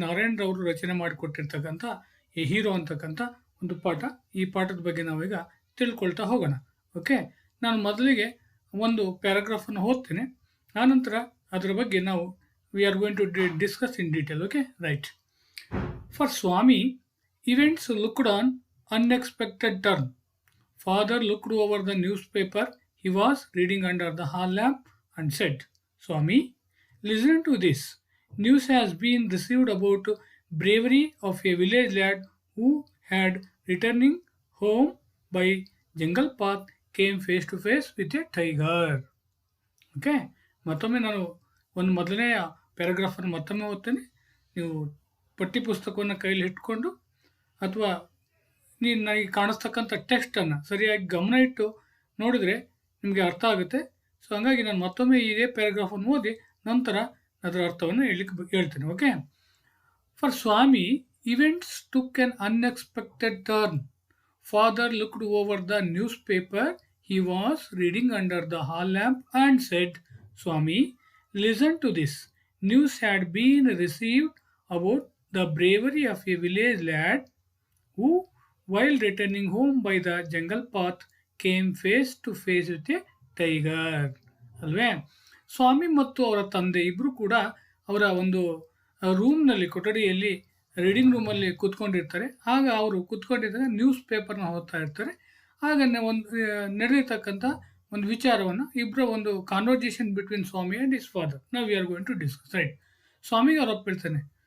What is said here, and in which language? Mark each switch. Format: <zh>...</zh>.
<kn>ನಾರಾಯಣ್ ರವರು ರಚನೆ ಮಾಡಿಕೊಟ್ಟಿರ್ತಕ್ಕಂಥ ಈ ಹೀರೋ ಅಂತಕ್ಕಂಥ ಒಂದು ಪಾಠ. ಈ ಪಾಠದ ಬಗ್ಗೆ ನಾವೀಗ ತಿಳ್ಕೊಳ್ತಾ ಹೋಗೋಣ. ಓಕೆ, ನಾನು ಮೊದಲಿಗೆ ಒಂದು ಪ್ಯಾರಾಗ್ರಾಫನ್ನು ಓದ್ತೇನೆ, ಆನಂತರ ಅದರ ಬಗ್ಗೆ ನಾವು</kn> <en>We are going to discuss in detail. Okay, right. For Swami, events looked on unexpected turn. Father looked over the newspaper he was reading under the hall lamp and said, Swami, listen to this. News has been received about bravery of a village lad who had returning home by jungle path came face to face with a tiger.</en> <kn>Okay, ಮತ್ತೊಮ್ಮೆ ನಾನು ಒಂದು ಮೊದಲನೆಯ ಪ್ಯಾರಾಗ್ರಾಫನ್ನು ಮತ್ತೊಮ್ಮೆ ಓದ್ತೇನೆ. ನೀವು ಪಠ್ಯ ಪುಸ್ತಕವನ್ನು ಕೈಯಲ್ಲಿ ಇಟ್ಕೊಂಡು ಅಥವಾ ನನಗೆ ಕಾಣಿಸ್ತಕ್ಕಂಥ ಟೆಕ್ಸ್ಟನ್ನು ಸರಿಯಾಗಿ ಗಮನ ಇಟ್ಟು ನೋಡಿದರೆ ನಿಮಗೆ ಅರ್ಥ ಆಗುತ್ತೆ. ಸೊ ಹಾಗಾಗಿ ನಾನು ಮತ್ತೊಮ್ಮೆ ಇದೇ ಪ್ಯಾರಾಗ್ರಾಫನ್ನು ಓದಿ ನಂತರ ಅದರ ಅರ್ಥವನ್ನು ಹೇಳ್ತೇನೆ. Okay.</kn> <en>For Swami, events took an unexpected turn. Father looked over the newspaper he was reading under the hall lamp and said, Swami, listen to this. News had been received about the bravery of a village lad who, while returning home by the jungle path, came face to face with a tiger.</en> <kn>ಅಲ್ವೇ? ಸ್ವಾಮಿ ಮತ್ತು ಅವರ ತಂದೆ ಇಬ್ಬರು ಕೂಡ ಅವರ ಒಂದು ರೂಮ್ನಲ್ಲಿ, ಕೊಠಡಿಯಲ್ಲಿ, ರೀಡಿಂಗ್ ರೂಮಲ್ಲಿ ಕೂತ್ಕೊಂಡಿರ್ತಾರೆ. ಆಗ ಅವರು ಕೂತ್ಕೊಂಡಿದ್ದಾಗ ನ್ಯೂಸ್ ಪೇಪರ್ನ ಓದ್ತಾ ಇರ್ತಾರೆ. ಆಗ ಒಂದು ನಡೆದಿರ್ತಕ್ಕಂಥ ಒಂದು ವಿಚಾರವನ್ನು, ಇಬ್ಬರ ಒಂದು</kn> <en>conversation between Swami and his father</en> <kn>ನಾವು</kn> <en>We are going to discuss.</en> <kn>Right. ಸ್ವಾಮಿಗೆ ಅವ್ರು ಒಪ್ಪಿರ್ತಾನೆ.</kn>